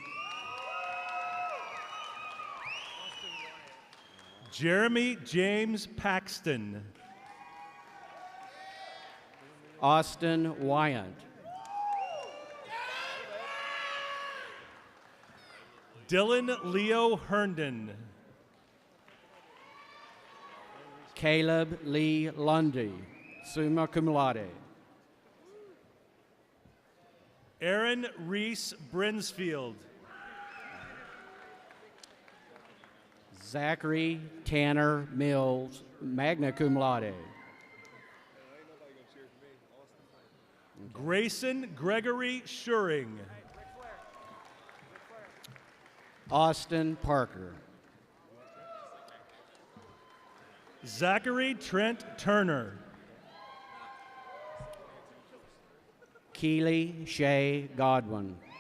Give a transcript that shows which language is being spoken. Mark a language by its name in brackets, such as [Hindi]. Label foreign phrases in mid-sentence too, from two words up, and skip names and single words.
[English] Jeremy James Paxton. Austin Wyant. Dylan Leo Herndon. Caleb Lee Lundy, [Latin] summa cum laude. [English] Aaron Reese Brinsfield. Zachary Tanner Mills, [Latin] magna cum laude. [English] Grayson Gregory Schuring. Austin Parker. Zachary Trent Turner. Keely Shea Godwin.